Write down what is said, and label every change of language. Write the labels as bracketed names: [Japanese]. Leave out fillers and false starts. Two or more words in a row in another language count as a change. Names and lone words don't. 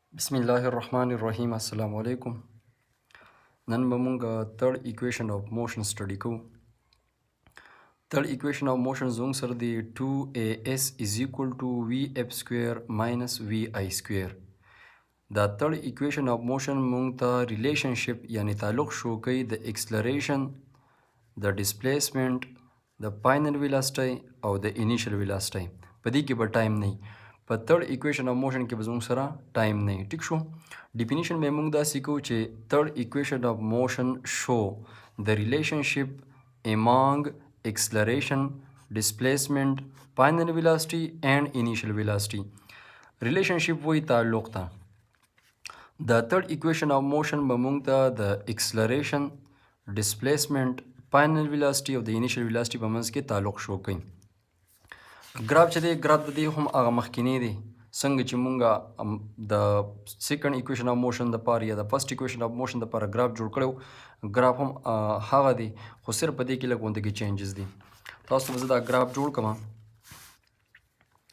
[Arabic] بسم الله الرحمن الرحیم. السلام علیکم. [Pashto] نن به مونږ [English] third equation of motion study [Pashto] کوو. [English] third equation of motion [Pashto] زموږ سره دی [English] 2as is equal to vf square minus vi square. [Pashto] دا [English] third equation of motion [Pashto] مونږ ته relationship یعنی تعلق شو کوي د acceleration، د displacement، د [English] final velocity [Pashto] او د [English] initial velocity. [Pashto] په دې کې به ټایم نه په [English] third equation of motion [Pashto] کې به زموږ سره ټایم نه ټیک شو. ډیفینیشن به موږ داسې کوو چې [English] third equation of motion show the relationship among acceleration, displacement, final velocity and initial velocity. [Pashto] relationship وایي تعلق ته. د [English] third equation of motion [Pashto] به موږ ته د [English] acceleration, displacement, final velocity [Pashto] او د [English] initial velocity [Pashto] په منځ کې تعلق شو کوي. ګراف چې دی ګراف د دې هم هغه مخکینی دی څنګه چې مونږ د [English] second equation of motion [Pashto] دپاره یا د [English] first equation of motion [Pashto] دپاره ګراف جوړ کړی ګراف هم هغه دی خو صرف په دې کې لږ غوندې چینجز دي. تاسو به زه دا ګراف جوړ کړم.